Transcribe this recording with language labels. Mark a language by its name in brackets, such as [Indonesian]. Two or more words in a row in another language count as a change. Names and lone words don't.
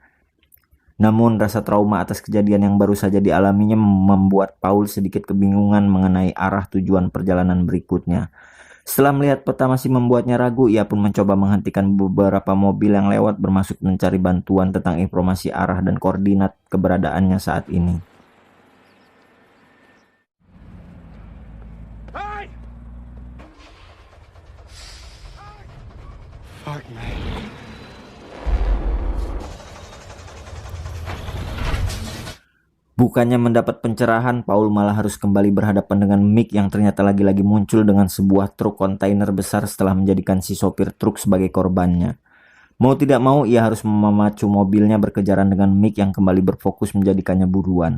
[Indonesian] Namun, rasa trauma atas kejadian yang baru saja dialaminya membuat Paul sedikit kebingungan mengenai arah tujuan perjalanan berikutnya. Setelah melihat peta masih membuatnya ragu, ia pun mencoba menghentikan beberapa mobil yang lewat bermaksud mencari bantuan tentang informasi arah dan koordinat keberadaannya saat ini. [English] Hey! Fuck, man. [Indonesian] Bukannya mendapat pencerahan, Paul malah harus kembali berhadapan dengan Mick yang ternyata lagi-lagi muncul dengan sebuah truk kontainer besar setelah menjadikan si sopir truk sebagai korbannya. Mau tidak mau, ia harus memacu mobilnya berkejaran dengan Mick yang kembali berfokus menjadikannya buruan.